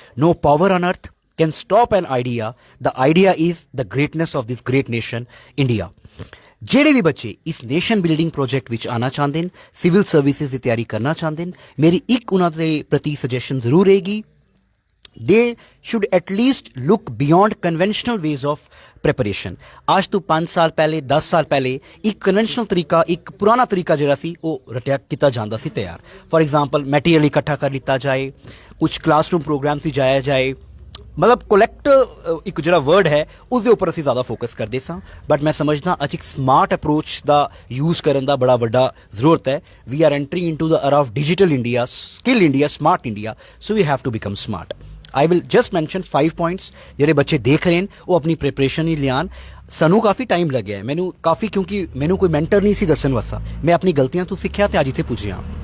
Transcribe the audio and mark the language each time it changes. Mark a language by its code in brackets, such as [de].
[en] No power on earth can stop an idea. The idea is the greatness of this great nation India. [pa] ਜਿਹੜੇ ਵੀ ਬੱਚੇ ਇਸ nation building project ਵਿੱਚ ਆਉਣਾ ਚਾਹੁੰਦੇ ਨੇ, ਸਿਵਲ ਸਰਵਿਸਿਜ਼ ਦੀ ਤਿਆਰੀ ਕਰਨਾ ਚਾਹੁੰਦੇ ਨੇ, ਮੇਰੀ ਇੱਕ ਉਹਨਾਂ ਦੇ ਪ੍ਰਤੀ ਸੁਜੈਸ਼ਨ ਜ਼ਰੂਰ ਰਹੇਗੀ, [en] they should at least look beyond conventional ways of preparation। [hi] आज तो 5 साल पहले, 10 साल पहले एक कन्वेंशनल तरीका, एक पुराना तरीका [pa] ਜਿਹੜਾ ਸੀ ਉਹ ਰਟਿਆ ਕੀਤਾ ਜਾਂਦਾ ਸੀ ਤਿਆਰ। [hi] ਫॉर एग्जांपल मटेरियल इकट्ठा कर लिता जाए, कुछ क्लासरूम प्रोग्राम से जाया जाए, [pa] ਮਤਲਬ ਕੋਲੈਕਟ ਇੱਕ ਜਿਹੜਾ ਵਰਡ ਹੈ ਉਸ ਦੇ ਉੱਪਰ ਅਸੀਂ ਜ਼ਿਆਦਾ ਫੋਕਸ ਕਰਦੇ ਸਾਂ ਬਟ ਮੈਂ ਸਮਝਦਾ ਅੱਜ ਇੱਕ ਸਮਾਰਟ ਅਪਰੋਚ ਦਾ ਯੂਜ਼ ਕਰਨ ਦਾ ਬੜਾ ਵੱਡਾ ਜ਼ਰੂਰਤ ਹੈ [en] We are entering into the era of digital India, skill India, smart India, so we have to become smart. I will just mention 5 points [pa] ਜਿਹੜੇ ਬੱਚੇ ਦੇਖ ਰਹੇ ਨੇ ਉਹ ਆਪਣੀ ਪ੍ਰਿਪਰੇਸ਼ਨ ਹੀ ਲਿਆਣ ਸਾਨੂੰ ਕਾਫੀ ਟਾਈਮ ਲੱਗਿਆ ਮੈਨੂੰ ਕਾਫੀ ਕਿਉਂਕਿ ਮੈਨੂੰ ਕੋਈ ਮੈਂਟਰ ਨਹੀਂ ਸੀ ਦੱਸਣ ਵਾਸਤਾ ਮੈਂ ਆਪਣੀ ਗਲਤੀਆਂ ਤੋਂ ਸਿੱਖਿਆ ਤੇ ਅੱਜ ਇੱਥੇ ਪੁੱਜਿਆ